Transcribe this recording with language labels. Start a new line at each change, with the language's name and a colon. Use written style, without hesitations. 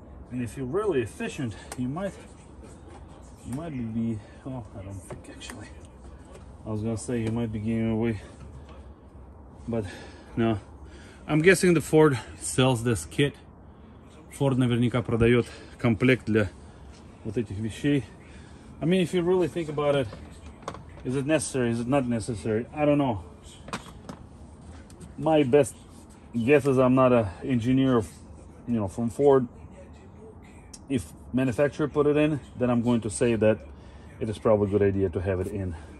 English: And if you're really efficient, you might be, oh, I don't think actually. I was gonna say you might be giving away, but no. I'm guessing the Ford sells this kit.
Russian: Ford наверняка продает комплект для вот этих вещей.
English: I mean, if you really think about it, is it necessary? Is it not necessary? I don't know. My best guess is I'm not an engineer, you know, from Ford. If manufacturer put it in, then I'm going to say that it is probably a good idea to have it in.